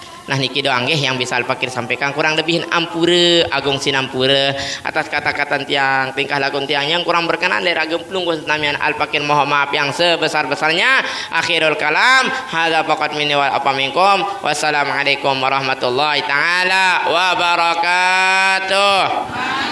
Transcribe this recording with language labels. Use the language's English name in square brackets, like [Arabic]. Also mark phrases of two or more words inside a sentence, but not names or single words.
[Sasak] Nah niki doang nggih [Indonesian] yang bisa Al Fakir sampaikan, kurang lebihin [Sasak] ampura agung sinampura atas kata-kata tiang [Indonesian] tingkah laku tiang yang kurang berkenan dari [Sasak] ageng pelungguh namian [Indonesian] Al Fakir mohon maaf yang sebesar-besarnya. [Arabic] آخر الكلام هذا فقط مني وأبا منكم. والسلام عليكم ورحمة الله تعالى وبركاته.